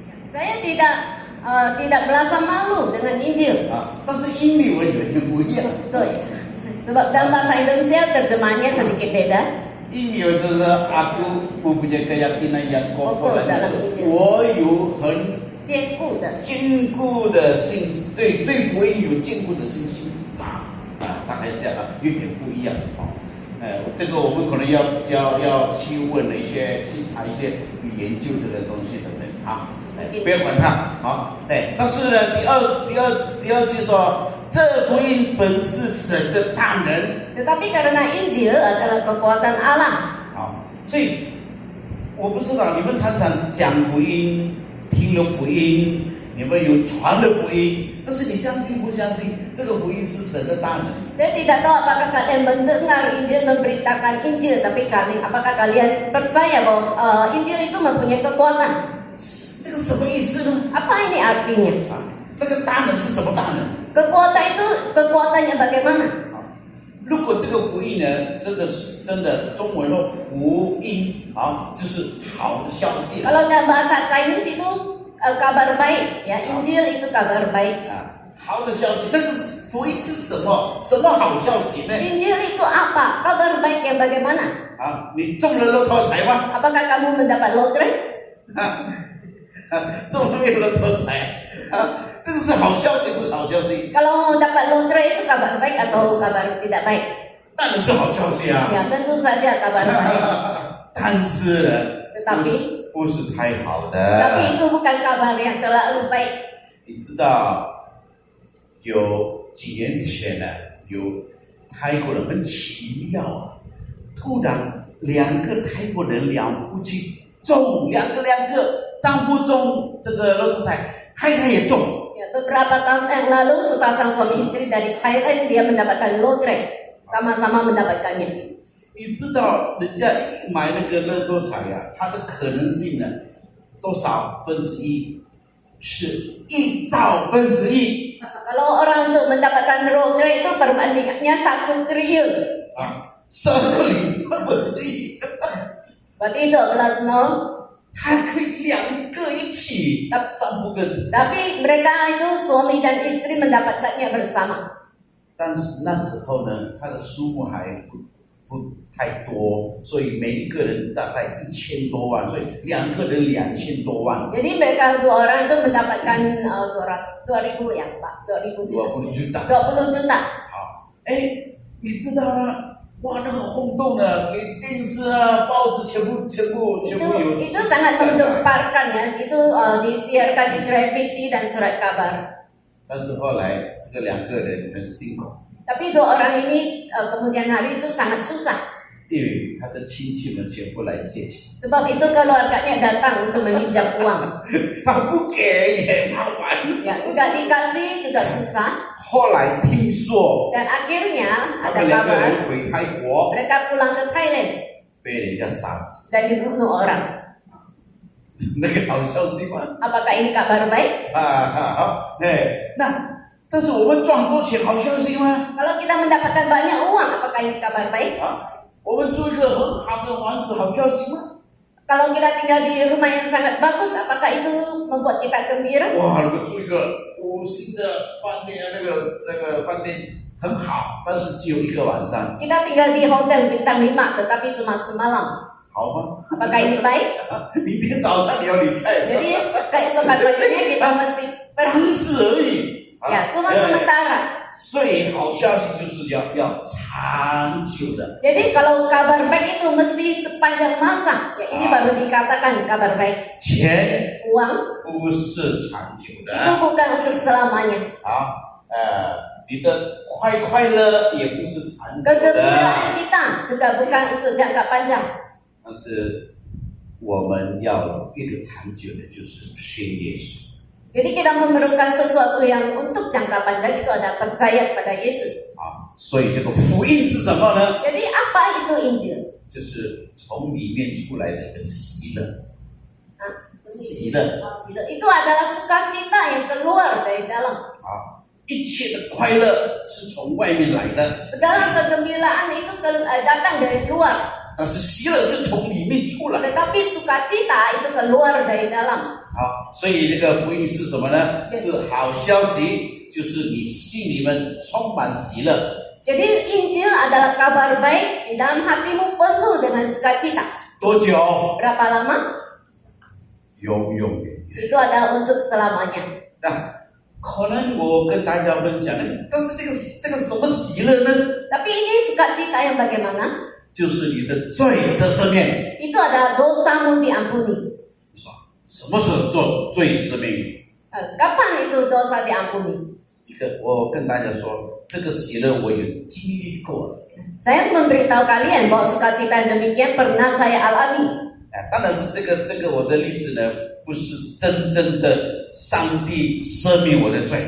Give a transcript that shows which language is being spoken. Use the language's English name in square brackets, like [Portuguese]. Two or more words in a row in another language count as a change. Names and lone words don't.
[Indonesian] Saya tidak merasa malu dengan Injil. [Chinese] 但是英语文有点不一样。 [Indonesian] Betul. Sebab dalam bahasa Indonesia terjemahannya sedikit beda. [Chinese] 英语就是 [Indonesian] aku mempunyai keyakinan yang kokoh dan dalam [Chinese] 就是 [Indonesian] Injil. [Chinese] 我有很坚固的。坚固的信，对福音有坚固的信心大概这样有点不一样这个我们可能要去问一些去查一些研究这个东西的人不要管他对。但是呢，第二句说，这福音本是神的大能。 [Indonesian] Tetapi karena Injil adalah kekuatan Allah. [Chinese] 所以我不知道你们常常讲福音，听了福音，你们有传了福音，但是你相信不相信这个福音是神的大能？ [Indonesian] Saya tidak tahu apakah kalian mendengar Injil, memberitakan Injil, tapi apakah kalian percaya bahwa Injil itu mempunyai kekuatan? [Chinese] 这个什么意思呢？ [Indonesian] Apa ini artinya? [Chinese] 这个大能是什么大能？ [Indonesian] Kekuatan itu kekuatannya bagaimana? [Chinese] 如果这个福音呢，真的中文说福音就是好的消息。 [Indonesian] Kalau dalam bahasa Chinese itu kabar baik, ya Injil itu kabar baik. [Chinese] 好的消息，那个福音是什么？什么好消息呢？ [Indonesian] Injil itu apa? Kabar baik yang bagaimana? [Chinese] 你中了乐透彩吗？ [Indonesian] Apakah kamu mendapat lotre? [Chinese] 中了没有乐透彩这个是好消息不是好消息？ [Indonesian] Kalau dapat lotre itu kabar baik atau kabar tidak baik? [Chinese] 当然是好消息啊。 [Indonesian] Ya tentu saja kabar baik. [Chinese] 但是呢， [Indonesian] Tetapi [Chinese] 不是太好的。 [Indonesian] Tapi itu bukan kabar yang terlalu baik. [Chinese] 你知道，有几年前呢，有泰国人很奇妙突然两个泰国人两夫妻中两个丈夫中这个乐透彩，太太也中。 [Indonesian] Ya, beberapa tahun yang lalu sepasang suami istri dari Thailand dia mendapatkan lotre, sama-sama mendapatkannya. [Chinese] 你知道人家一买那个乐透彩它的可能性呢，多少分之一？是1兆分之一。 [Indonesian] Kalau orang untuk mendapatkan lotre itu perbandingannya 1 triliun. [Chinese] 12 分之一。 [Indonesian] Berarti 12 nol. [Chinese] 他可以两个一起，丈夫跟。 [Indonesian] Tapi mereka itu suami dan istri mendapatkannya bersama. [Chinese] 但是那时候呢，他的数目还不太多，所以每一个人大概1000多万，所以两个人2000多万。 [Indonesian] Jadi mereka dua orang itu mendapatkan 200.000 ya Pak, 20 20 juta。 20 juta. [Chinese] 你知道吗？哇，那个轰动呢，连电视报纸全部有。 [Indonesian] Itu sangat menggemparkan ya. Itu disiarkan di televisi dan surat kabar. [Chinese] 但是后来这个两个人很辛苦， [Indonesian] Tapi dua orang ini kemudian hari itu sangat susah. [Chinese] 因为他的亲戚们全部来借钱， [Indonesian] Sebab itu keluarganya datang untuk meminjam uang. [Chinese] 他不给也麻烦。 [Indonesian] Ya, enggak dikasih juga susah. [Chinese] 后来听说， [Indonesian] Dan akhirnya [Chinese] 他 [Indonesian] ada [Chinese] 们两个 [Indonesian] kabar [Chinese] 人回泰国， [Indonesian] mereka pulang ke Thailand [Chinese] 被人家杀死， [Indonesian] dan dibunuh orang. [Chinese] 那个好消息吗？ [Indonesian] Apakah ini kabar baik? [Chinese] 但是我们赚多钱，好消息吗？ [Indonesian] Kalau kita mendapatkan banyak uang, apakah ini kabar baik? [Chinese] 我们住一个很好的房子，好消息吗？ [Indonesian] Kalau kita tinggal di rumah yang sangat bagus, apakah itu membuat kita gembira? [Chinese] 哇，那个住一个5星的饭店，那个饭店很好，但是只有1个晚上， [Indonesian] Kita tinggal di hotel bintang 5, tetapi cuma semalam. [Chinese] 好吗？ [Indonesian] Apakah ini baik? [Chinese] 明天早上你要离开， [Indonesian] Jadi keesokan paginya kita mesti [Chinese] 暂 [Indonesian] pergi. [Chinese] 时而已。 [Indonesian] Ya, cuma sementara. [Chinese] 最好消息就是要长久的。 [Indonesian] Jadi kalau kabar baik itu mesti sepanjang masa. Ya, ini baru dikatakan kabar baik. [Chinese] 钱 [Indonesian] Uang [Chinese] 不是长久 [Indonesian] itu [Chinese] 的 [Indonesian] bukan untuk selamanya. [Chinese] 你的快乐也不是长久的。 [Indonesian] Kegembiraan kita juga bukan untuk jangka panjang. [Chinese] 但是我们要有一个长久的，就是信耶稣。 [Indonesian] Jadi kita memerlukan sesuatu yang untuk jangka panjang itu ada percaya kepada Yesus. [Chinese] 所以这个福音是什么呢？ [Indonesian] Jadi apa itu Injil? [Chinese] 就是从里面出来的一个喜乐。喜乐。 [Indonesian] Itu adalah sukacita yang keluar dari dalam. [Chinese] 一切的快乐是从外面来的， [Indonesian] Segala kegembiraan itu datang dari luar. [Chinese] 但是喜乐是从里面出来。 [Indonesian] Tetapi sukacita itu keluar dari dalam. [Chinese] 好，所以这个福音是什么呢？是好消息，就是你心里面充满喜乐。 [Indonesian] Jadi Injil adalah kabar baik di dalam hatimu penuh dengan sukacita. [Chinese] 多久？ [Indonesian] Berapa lama? [Chinese] 永远。 [Indonesian] Itu adalah untuk selamanya. [Chinese] 那可能我跟大家分享，但是这个什么喜乐呢？ [Indonesian] Tapi ini sukacita yang bagaimana? [Chinese] 就是你的罪的赦免。 [Indonesian] Itu adalah dosamu diampuni. [Chinese] 什么时候做罪赦免？ [Indonesian] Kapan itu dosa diampuni? [Chinese] 我跟大家说，这个喜乐我有经历过。 [Indonesian] Saya memberitahu kalian bahwa sukacita yang demikian pernah saya alami. [Chinese] 当然是这个我的例子呢，不是真正的上帝赦免我的罪。